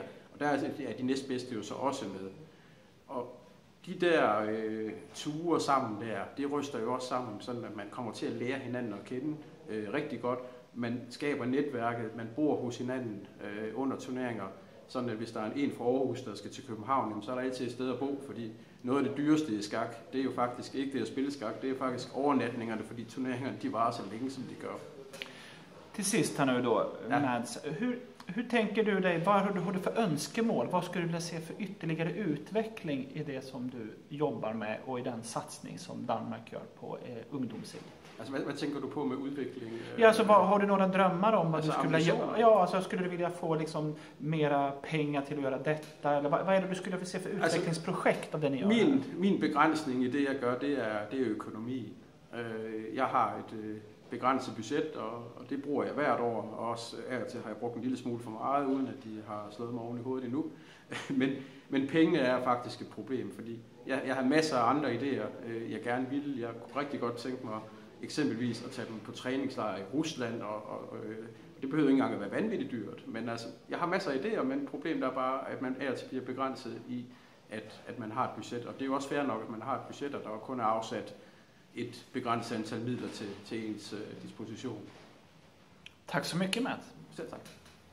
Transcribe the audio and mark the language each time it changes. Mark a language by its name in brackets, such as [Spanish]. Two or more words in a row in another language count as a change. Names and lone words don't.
[Danish] Og der er de næstbedste jo så også med. Og de der ture sammen der, det ryster jo også sammen, sådan at man kommer til at lære hinanden at kende rigtig godt. man skaber netværket, man bor hos hinanden under turneringer, sådan at hvis der er en fra Aarhus, der skal til København, jamen, så er der altid et sted at bo, fordi noget af det dyreste i skak, det er jo faktisk ikke det at spille skak, det er jo faktisk overnatningerne, fordi turneringerne de varer så længe, som de gør. [Swedish] Till sist här nu då, Mads, hur tänker du dig, vad har du för önskemål? Vad skulle du vilja se för ytterligare utveckling i det som du jobbar med och i den satsning som Danmark gör på ungdomssidan? [Danish] Altså, hvad tænker du på med udvikling? [Swedish] Ja, alltså, har du några drömmar om vad alltså, du skulle vilja göra? Ja, alltså, skulle du vilja få liksom mera pengar till att göra detta? Eller vad är det du skulle vilja se för utvecklingsprojekt av det ni gör? [Danish] Min begrænsning i det, jeg gør, det er økonomi. Jeg har et begrænset budget, og det bruger jeg hvert år, og også af og til har jeg brugt en lille smule for meget, uden at de har slået mig oven i hovedet endnu. men pengene er faktisk et problem, fordi jeg har masser af andre idéer, jeg gerne vil. Jeg kunne rigtig godt tænke mig eksempelvis at tage dem på træningslejr i Rusland, og det behøver ikke engang at være vanvittigt dyrt, men altså, jeg har masser af idéer, men problemet er bare, at man af og til bliver begrænset i, at man har et budget, og det er jo også fair nok, at man har et budget, og der kun er afsat et begrænset antal midler til ens disposition. [Swedish] Tack så mycket, Matt. [Danish] Selv tak.